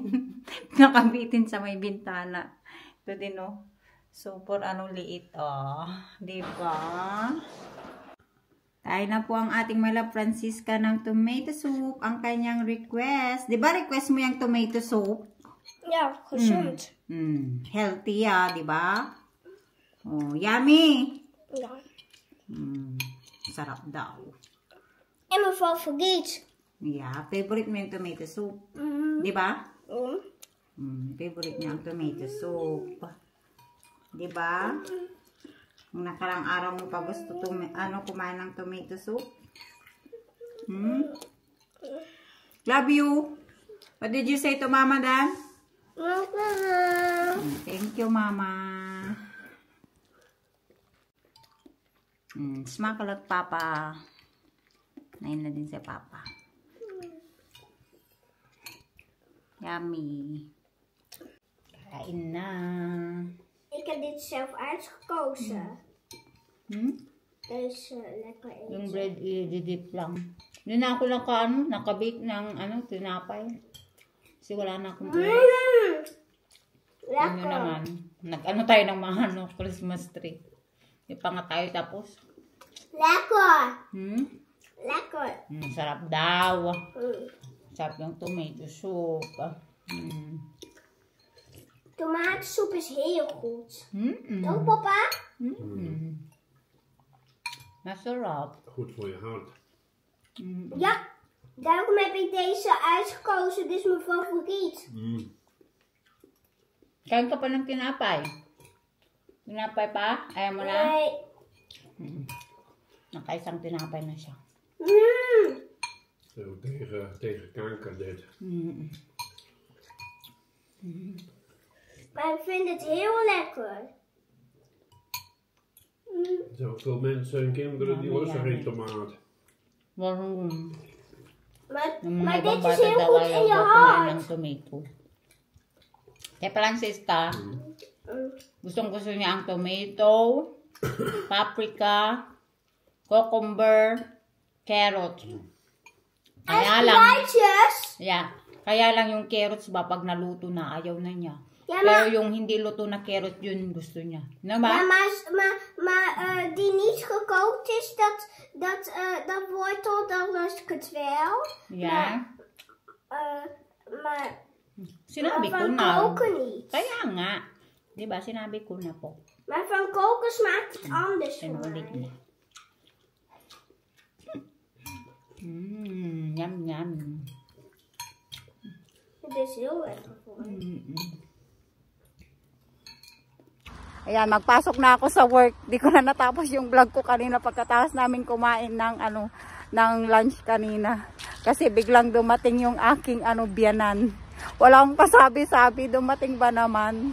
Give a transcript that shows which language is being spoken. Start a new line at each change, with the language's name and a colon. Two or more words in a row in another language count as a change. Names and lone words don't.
Filipino: Nakabitin sa may bintana. Ito din, oh. Super liit, oh. Diba? Tayo na po ang ating Mela Francisca ng
English: tomato soup.
Filipino: Ang kanyang request. Diba request mo yung
English: tomato soup?
Dutch: Ja, gezond.
English: Healthy, diba? Oh, yummy.
Dutch: Ja.
Filipino: Sarap daw.
Dutch: En mijn favoriet.
English: Yeah,
Filipino: favorite mo yung
English: tomato soup.
Filipino: Diba? Favorite niya ang
English: tomato soup.
Filipino: Diba? Kung nakarang araw mo pa gusto kumain ng
English: tomato soup. Love you. What did you say to Mama Dan? Thank you, Mama. Smack a lot, Papa.
Filipino: Nain na din si Papa. Yummy. Kain na.
Dutch: Ik heb dit zelf uitgekozen. Dus lekker eten.
Filipino: Yung bread, i-dip lang. Yun na ako lang nakabake ng tinapay. Kasi wala na akong oras. Ano naman, tayo ng mga Christmas tree. Di pa nga tayo tapos.
Dutch: Lekker. Lekker.
Filipino: Sarap daw. Sarap yung
English: tomato soup.
Dutch: Tomatensoep is heel goed. Toch, papa?
Filipino: Masarap.
Dutch: Goed voor je hart. Ja, daarom heb ik deze uitgekozen. Dit is mijn favoriet.
Filipino: Kain ka pa ng tinapay. Tinapay pa? Ayaw mo na?
Dutch: Nee.
Filipino: Nakaisang tinapay na siya.
Dutch: Zo tegen kanker dit. Maar ik vind het heel lekker. Zoveel mensen en kinderen die lusten geen tomaat. Waarom? Maar dit is heel goed in je hart.
English: Tomato.
Filipino: Kaya pa lang sista, gustong-gusto niya ang
English: tomato, paprika, cucumber, carrot.
Filipino: Kaya lang,
Dutch: Spruitjes.
Filipino: kaya lang yung carrots ba pag naluto na, ayaw na niya.
Dutch: Ja,
Filipino: Pero
Dutch: maar,
Filipino: yung hindi luto na carrot, yun gusto niya. No ba?
Dutch: ja, maar die niet gekookt is, dat wortel, dan lust ik het wel.
English: Yeah.
Dutch: Maar
Filipino: Sinabi ko
Dutch: van
Filipino: na.
Dutch: koken niet.
Filipino: Kaya nga. Diba, sinabi ko na po.
Dutch: Maar van koken smaakt het anders voor
Filipino: Sinulit
Dutch: mij.
Filipino: niya. Yum, yum.
Dutch: Het is heel erg voor mij.
Filipino: Ayan, magpasok na ako sa work. Di ko na natapos yung vlog ko kanina pagkatapos namin kumain ng ng lunch kanina. Kasi biglang dumating yung aking biyanan. Wala akong kasabi-sabi, dumating ba naman?